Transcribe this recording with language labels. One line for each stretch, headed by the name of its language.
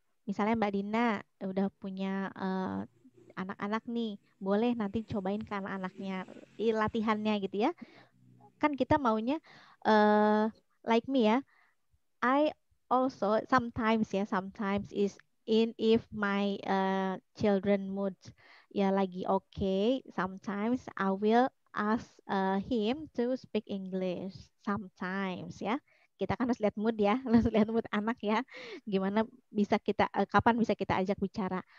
Indonesian: Misalnya Mbak Dina udah punya anak-anak nih, boleh nanti cobain ke anak-anaknya latihannya gitu ya. Kan kita maunya
English: like me
Indonesian: ya.
English: I also sometimes ya, sometimes is in if my children mood ya lagi okay, sometimes I will ask him to speak English.
Indonesian: Sometimes ya. Kita kan harus lihat mood ya, harus lihat mood anak ya. Gimana bisa kita kapan bisa kita ajak bicara.